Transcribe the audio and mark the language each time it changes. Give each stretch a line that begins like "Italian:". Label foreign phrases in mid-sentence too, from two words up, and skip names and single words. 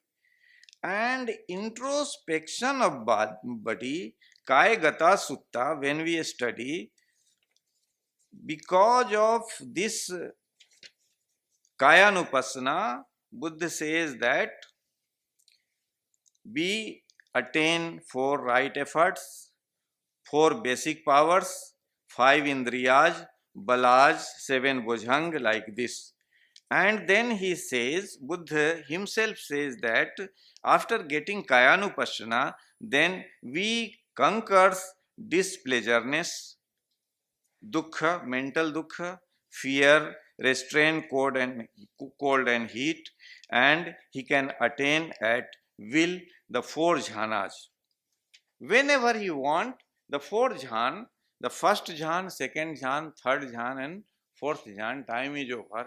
English: And introspection of body, Kaya Gata Sutta, when we study, because of this Kayanupassana, Buddha says that we attain 4 right efforts, 4 basic powers, 5 indriyas, balas, 7 bhujang, like this. And then he says, Buddha himself says that after getting Kayanupassana, then we conquers displeasureness, dukkha, mental dukkha, fear, restraint, cold and heat, and he can attain at will the four jhanas. Whenever you want, the four jhan, the first jhan, second jhan, third jhan, and fourth jhan, time is over.